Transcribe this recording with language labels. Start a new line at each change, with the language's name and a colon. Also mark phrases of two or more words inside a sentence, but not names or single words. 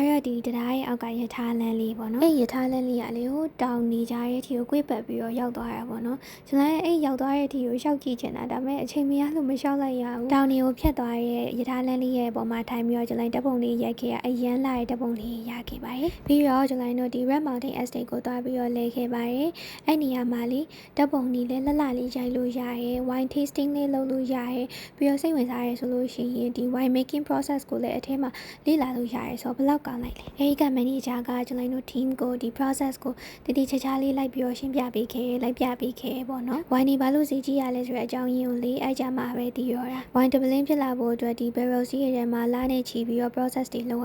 Burmese: ကတော့ဒီတရားရဲ့အောက်ကရထားလမ်းလေးပေါ့နော်အဲ့ရထားလမ်းလေးကလေဟိုတောင်နေကြတဲ့အထိကို꿰ပတ်ပြီးတော့ရောက်သွားတာပေါ့နော်ကျွန်တော်အဲ့ရောက်သွားတဲ့အထိကိုရှောက်ကြည့်ချင်တာဒါပေမဲ့အချိန်မရလို့မရှောက်လိုက်ရဘူးတောင်နေကိုဖြတ်သွားတဲ့ရထားလမ်းလေးရဲ့ပေါ်မှာထိုင်ပြီးတော့ကျွန်တော်ဓာတ်ပုံလေးရိုက်ခဲ့ရအရန်လာတဲ့ဓာတ်ပုံ လေးရခဲ့ပါတယ်ပြီးတော့ကျွန်တော်တို့ဒီ Red Mountain Estate ကိုသွားပြီးတော့လဲခဲ့ပါတယ်အဲ့နေရာမှာလေဓာတ်ပုံလေးလည်းလှလှလေးရိုက်လို့ရရဲ
English: wine tasting
Burmese: လေးလုပ်လို့ရရဲပြီးတော့စိတ်ဝင်စားရဲဆိုလို့ရှိရင်ဒီ
English: wine making process
Burmese: ကိုလည်းအထဲ မှာလေ့လာလို့ရရဲဆိုတော့ဘယ်လောက်ကောင်းလိုက်လဲအဲ့ဒီက manager ကကျွန်တော်တို့ team ကိုဒီ process ကိုတတိချာချာလေးလိုက်ပြီးတော့ရှင်းပြပေးခဲ့လိုက်ပြပေးခဲ့ပေါ့နော် wine ဒီဘာလို့စီကြီးရ လဲဆိုတဲ့အကြောင်းရင်းကိုလေအဲ့ကြမှာပဲတည်ရောတာ
English: wine doubling
Burmese: ဖြစ်လာဖို့အတွက်ဒီ barrel စီးရတဲ့မှာလာနေချီပြီးတော့ process တွေလုပ်